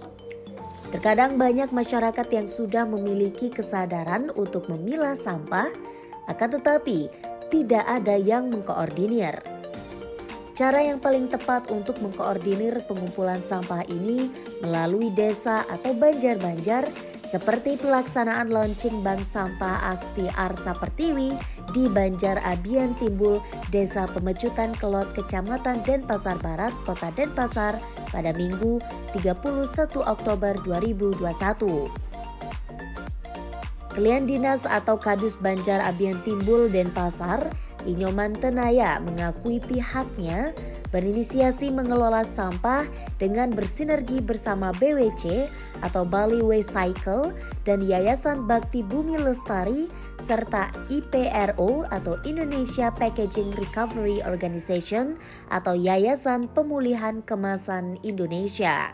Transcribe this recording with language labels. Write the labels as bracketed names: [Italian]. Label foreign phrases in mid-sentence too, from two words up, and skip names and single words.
[Indonesian] Terkadang banyak masyarakat yang sudah memiliki kesadaran untuk memilah sampah, akan tetapi tidak ada yang mengkoordinir. Cara yang paling tepat untuk mengkoordinir pengumpulan sampah ini melalui desa atau banjar-banjar seperti pelaksanaan launching bank sampah Asti Arsa Pertiwi di Banjar-Abian Timbul, Desa Pemecutan Kelot, Kecamatan Denpasar Barat, Kota Denpasar pada Minggu 31 Oktober 2021. Klien Dinas atau Kadus Banjar-Abian Timbul Denpasar, Inyoman Tenaya mengakui pihaknya berinisiasi mengelola sampah dengan bersinergi bersama BWC atau Bali Waste Cycle dan Yayasan Bakti Bumi Lestari serta IPRO atau Indonesia Packaging Recovery Organization atau Yayasan Pemulihan Kemasan Indonesia.